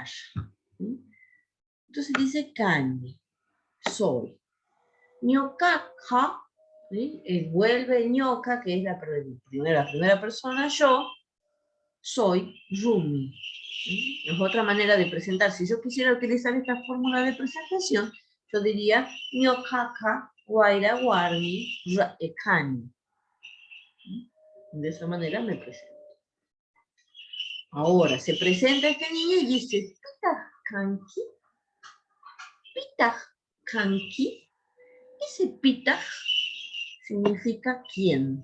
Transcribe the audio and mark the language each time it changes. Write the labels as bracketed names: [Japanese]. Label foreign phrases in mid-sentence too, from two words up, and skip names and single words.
[Spanish] ¿Sí? Entonces dice kani, soy. [Quechua] Ñokaka, ¿sí? [Spanish] Vuelve ñoka, que es la primera persona, yo, soy Rumi. ¿Sí? Es otra manera de presentar. Si yo quisiera utilizar esta fórmula de presentación, yo diría [Quechua] ñokaka, guaira, warmi, kani. [Spanish] De esa manera me presento. Ahora, se presenta este niño y dice, [Quechua] Pitah Kanki, Pitah Kanki. [Spanish] Ese Pitah significa quién.